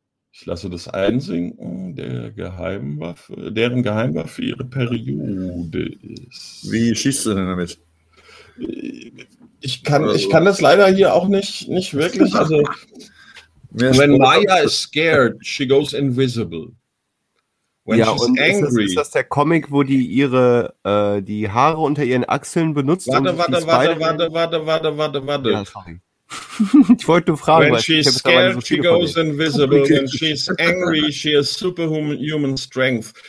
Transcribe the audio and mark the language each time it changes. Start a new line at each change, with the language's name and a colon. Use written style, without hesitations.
German: Ich lasse das einsinken. Deren Geheimwaffe ihre Periode ist. Wie schießt du denn damit? Ich kann das leider hier auch nicht wirklich.
English: Also, when Maya is scared, she goes invisible. When ja, she's angry.
German: Ist das der Comic, wo die ihre die Haare unter ihren Achseln benutzt? Warte. Ja, sorry. Ich wollte nur fragen.
English: When she's scared, so she goes invisible. When she's angry, she has superhuman strength.